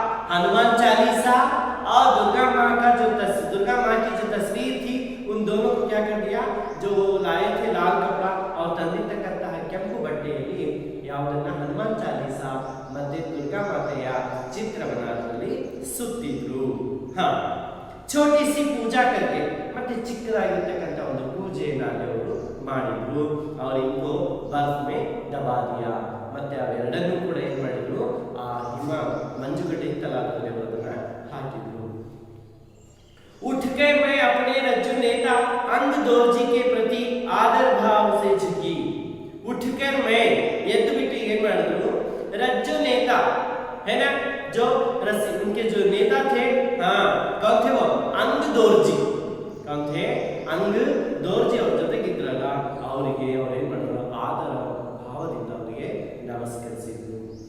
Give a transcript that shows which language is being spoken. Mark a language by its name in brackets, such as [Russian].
[Hindi] हनुमान चालीसा और दुर्गा मां की जो तस्वीर थी, उन दोनों को क्या कर दिया, जो लाए थे लाल कपड़ा और तंदित करता है [Kannada] ಕೆಂಪು ಬಟ್ಟೆಯಲ್ಲಿ ಯಾವುದನ್ನ ಹನುಮಾನ್ ಚಾಲೀಸಾ ಮತ್ತೆ ದುರ್ಗಾ ಮಾತೆಯ ಚಿತ್ರವನ್ನಾದಲ್ಲಿ ಸುತ್ತಿದ್ರು। ಹಾ, [Hindi] छोटी सी पूजा करके [Kannada] ಮತ್ತೆ ಚಿಕ್ಕದಾಗಿರತಕ್ಕಂತ ಒಂದು ಪೂಜೆಯನ್ನು ಅವರು ಮಾಡಿದ್ರು। [Hindi] और इनको बर्फ में दबा दिया। [Kannada] ಮತ್ತೆ ಅವೆರಡನ್ನೂ ಕೂಡ ಏನು ಮಾಡಿದ್ರು, ಆ ಹಿಮ ಮಂಜುಗಡ್ಡೆ ಇತ್ತಲ್ಲ ಅದರಲ್ಲಿ ಅವರನ್ನ ಹಾಕಿದ್ರು। [Hindi] उठकर मैं अपने रज्जु नेता अंग दोर्जी के प्रति आदर भाव से झुकी। उठकर मैं [Kannada] ಎದ್ದು ಬಿಟ್ಟು ಏನು ಮಾಡಿದ್ರು, [Hindi] रज्जु नेता है ना, जो उनके जो नेता थे, हाँ कौन थे वो, अंग दोर्जी, कौन थे, अंग दोर्जी [Kannada] ಅವ್ರ ಜೊತೆಗಿದ್ರಲ್ಲ, ಅವರಿಗೆ ಅವರು ಏನು ಮಾಡಿದ್ರು, ಆದರ ಭಾವದಿಂದ ಅವರಿಗೆ ನಮಸ್ಕರಿಸಿದ್ರು।